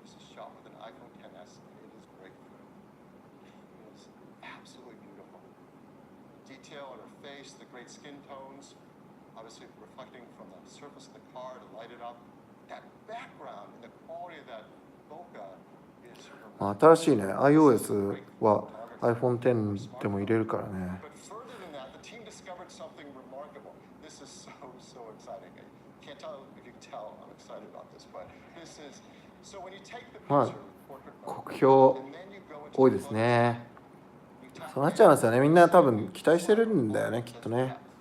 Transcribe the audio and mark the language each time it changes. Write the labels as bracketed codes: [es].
[en] This is shot with an iPhone XS, and it is breakthrough. It is absolutely beautiful. Detail on her face, the great skin tones, obviously reflecting from the surface of the car to light it up. That background and the quality of that bokeh is remarkable. [ja] 新しいね、iOS は iPhone X でも入れるからね。 [en] But further than that, the team discovered something remarkable. This is so exciting. Can't tell if you can tell I'm excited about this, but this is so when you take the picture, [ja] 酷評多いですね。そうなっちゃいますよね。みんな多分期待してるんだよね、きっとね。